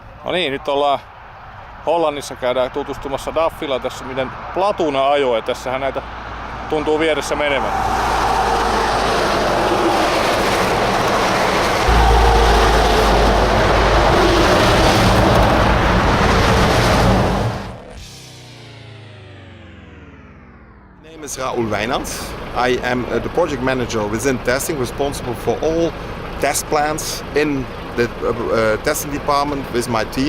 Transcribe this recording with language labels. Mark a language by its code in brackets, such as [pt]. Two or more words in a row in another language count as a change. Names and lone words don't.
[fi] No niin, nyt ollaan Hollannissa, käydään tutustumassa DAFilla tässä miten platuuna-ajo, ja tässähän näitä tuntuu vieressä menemään. [en] My name is Raoul Wijnands. I am the project manager within testing, responsible for all test plans in the testing department with my team.